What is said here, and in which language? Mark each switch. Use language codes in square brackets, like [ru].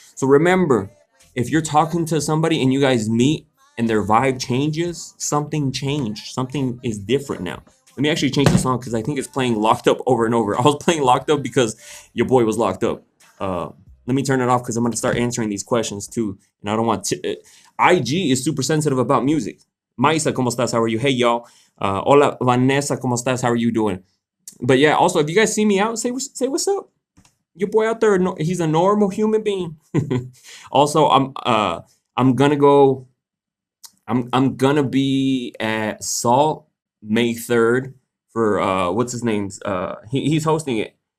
[en] So remember, if you're talking to somebody and you guys meet and their vibe changes, something changed. Something is different now. Let me actually change the song, because I think it's playing Locked Up over and over. I was playing Locked Up because your boy was locked up. Let me turn it off, because I'm going to start answering these questions too. And I don't want to. IG is super sensitive about music. Maisa, [es] ¿cómo estás? [en] How are you? Hey, y'all. [es] Hola, Vanessa, ¿cómo estás? [en] How are you doing? But yeah, also, if you guys see me out, say what's up. Your boy out there, he's a normal human being. Also, I'm gonna go. I'm gonna be at Salt May 3rd for what's his name's he's hosting it.